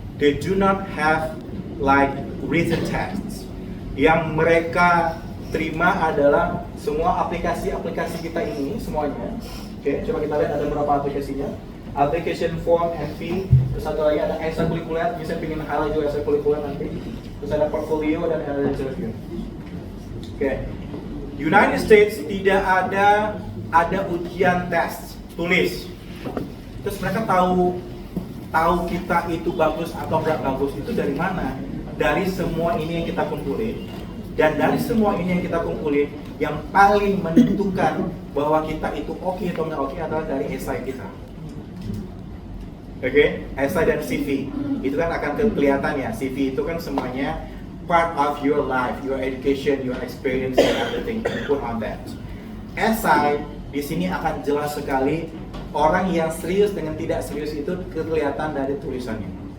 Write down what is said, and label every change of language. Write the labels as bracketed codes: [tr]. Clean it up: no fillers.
[en] They do not have like written tests. [id] Yang mereka terima adalah semua aplikasi-aplikasi kita ini semuanya. Oke, coba kita lihat ada berapa aplikasinya. [en] Application form and fee. [id] Terus satu lagi ada ekstrakurikuler, bisa pengen highlight juga ekstrakurikuler nanti. Terus ada portfolio dan ada interview. Oke. United States tidak ada ujian tes tulis. Terus mereka tahu kita itu bagus atau enggak bagus itu dari mana? Dari semua ini yang kita kumpulin. Dan dari semua ini yang kita kumpulin, yang paling menentukan bahwa kita itu oke atau nggak oke adalah dari essay kita. Oke, essay dan CV itu kan akan kelihatan ya. CV itu kan semuanya [en] part of your life, your education, your experience, and everything put on that. [id] Essay di sini akan jelas sekali orang yang serius dengan tidak serius itu kelihatan dari tulisannya.